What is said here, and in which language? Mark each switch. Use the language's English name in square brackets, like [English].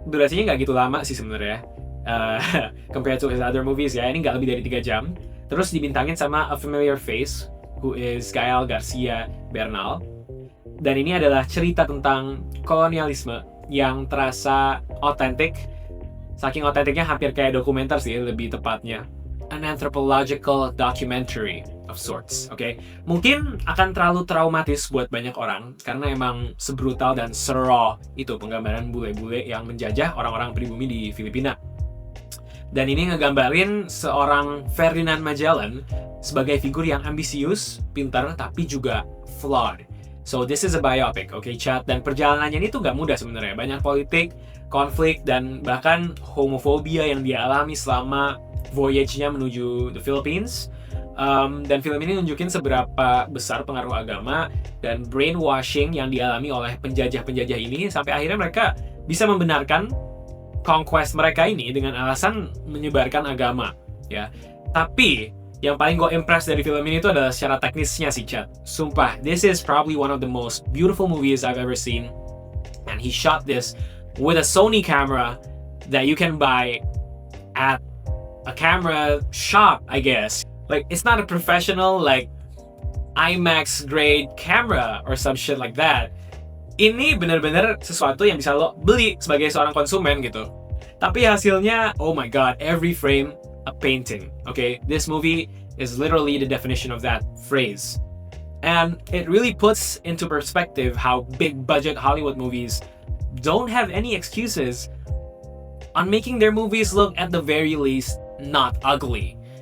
[Indonesian] Durasinya nggak gitu lama sih sebenarnya. [English] Compared to his other movies [Indonesian] ya, ini nggak lebih dari 3 jam. Terus dibintangin sama [English] a familiar face, who is Gael Garcia Bernal. [Indonesian] Dan ini adalah cerita tentang kolonialisme yang terasa otentik. Saking otentiknya hampir kayak dokumenter sih lebih tepatnya. [English] An anthropological documentary of sorts, okay? [Indonesian] Mungkin akan terlalu traumatis buat banyak orang karena emang sebrutal dan seraw itu penggambaran bule-bule yang menjajah orang-orang pribumi di Filipina. Dan ini ngegambarin seorang Ferdinand Magellan sebagai figur yang ambisius, pintar, tapi juga flawed. [English] So this is a biopic, okay, chat? [Indonesian] Dan perjalanannya ini tuh gak mudah sebenarnya. Banyak politik, konflik, dan bahkan homofobia yang dia alami selama voyage-nya menuju the Philippines. Dan film ini nunjukin seberapa besar pengaruh agama dan brainwashing yang dialami oleh penjajah-penjajah ini sampai akhirnya mereka bisa membenarkan conquest mereka ini dengan alasan menyebarkan agama, ya. Tapi yang paling gue impress dari film ini itu adalah secara teknisnya sih, chat. [English] Sumpah, this is probably one of the most beautiful movies I've ever seen. And he shot this with a Sony camera that you can buy at a camera shop, I guess. Like, it's not a professional, like, IMAX grade camera or some shit like that. [Indonesian] Ini bener-bener sesuatu yang bisa lo beli sebagai seorang konsumen gitu. Tapi hasilnya, [English] oh my god, every frame a painting, okay? This movie is literally the definition of that phrase. And it really puts into perspective how big budget Hollywood movies don't have any excuses on making their movies look at the very least not ugly.